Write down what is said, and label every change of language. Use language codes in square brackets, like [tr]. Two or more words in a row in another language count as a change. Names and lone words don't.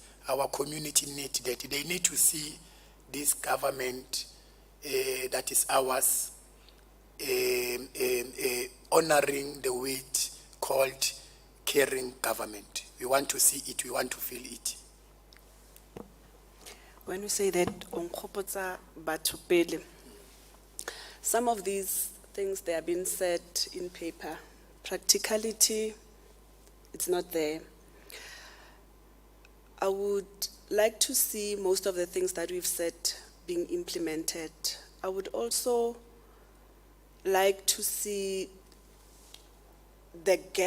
[en] Our community need that. They need to see this government that is ours honoring the weight called caring government. We want to see it, we want to feel it. When we say that on Khopotsa batho pele, some of these things, they are being said in paper. Practicality, it's not there. I would like to see most of the things that we've said being implemented. I would also like to see the gap.